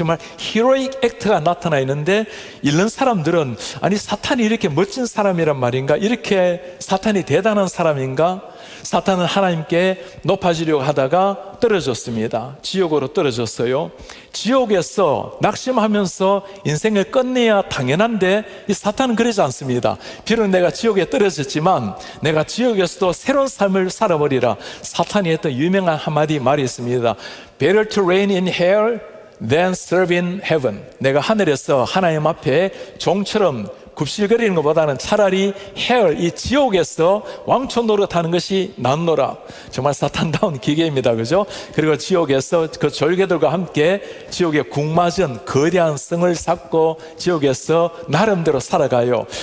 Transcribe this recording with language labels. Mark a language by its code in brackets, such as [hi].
[ko] 정말 히로익 액트가 나타나 있는데, 읽는 사람들은 아니 사탄이 이렇게 멋진 사람이란 말인가, 이렇게 사탄이 대단한 사람인가, 사탄은 하나님께 높아지려고 하다가 떨어졌습니다. 지옥으로 떨어졌어요. 지옥에서 낙심하면서 인생을 끝내야 당연한데, 이 사탄은 그러지 않습니다. 비록 내가 지옥에 떨어졌지만 내가 지옥에서도 새로운 삶을 살아버리라. 사탄이 했던 유명한 한마디 말이 있습니다. [en] Better to reign in hell than serve in heaven. [ko] 내가 하늘에서 하나님 앞에 종처럼 굽실거리는 것보다는 차라리 헬, 이 지옥에서 왕초 노릇하는 것이 낫노라. 정말 사탄다운 기계입니다, 그죠? 그리고 지옥에서 그 졸개들과 함께 지옥에 궁맞은 거대한 성을 쌓고 지옥에서 나름대로 살아가요.